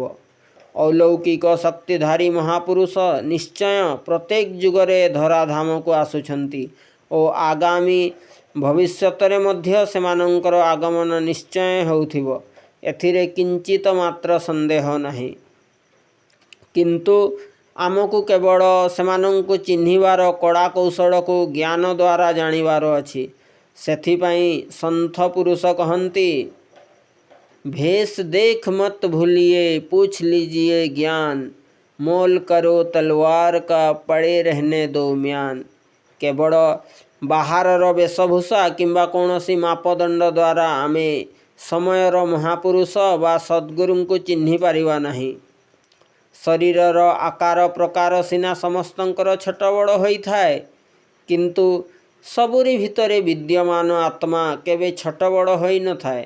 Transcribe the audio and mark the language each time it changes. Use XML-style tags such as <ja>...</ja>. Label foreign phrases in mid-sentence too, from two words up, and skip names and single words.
<or>ଅଲୌକିକ ଶକ୍ତିଧାରୀ ମହାପୁରୁଷ ନିଶ୍ଚୟ ପ୍ରତ୍ୟେକ ଯୁଗରେ ଧରାଧାମକୁ ଆସୁଛନ୍ତି ଓ ଆଗାମୀ ଭବିଷ୍ୟତରେ ମଧ୍ୟ ସେମାନଙ୍କର ଆଗମନ ନିଶ୍ଚୟ ହେଉଥିବ। ଏଥିରେ କିଞ୍ଚିତ ମାତ୍ର ସନ୍ଦେହ ନାହିଁ। କିନ୍ତୁ ଆମକୁ କେବଳ ସେମାନଙ୍କୁ ଚିହ୍ନିବାର କଳା କୌଶଳକୁ ଜ୍ଞାନ ଦ୍ୱାରା ଜାଣିବାର ଅଛି। ସେଥିପାଇଁ ସନ୍ଥ ପୁରୁଷ କହନ୍ତି,</or> <hi>भेष देख मत भूलिए पूछ लीजिए ज्ञान, मोल करो तलवार का पड़े रहने दो म्यान।</hi> <or>କେବଳ ବାହାରର ବେଶଭୂଷା କିମ୍ବା କୌଣସି ମାପଦଣ୍ଡ ଦ୍ୱାରା ଆମେ ସମୟର ମହାପୁରୁଷ ବା ସଦ୍ଗୁରୁଙ୍କୁ ଚିହ୍ନି ପାରିବା ନାହିଁ। ଶରୀରର ଆକାର ପ୍ରକାର ସିନା ସମସ୍ତଙ୍କର ଛୋଟ ବଡ଼ ହୋଇଥାଏ, କିନ୍ତୁ ସବୁରି ଭିତରେ ବିଦ୍ୟମାନ ଆତ୍ମା କେବେ ଛୋଟ ବଡ଼ ହୋଇନଥାଏ।</or>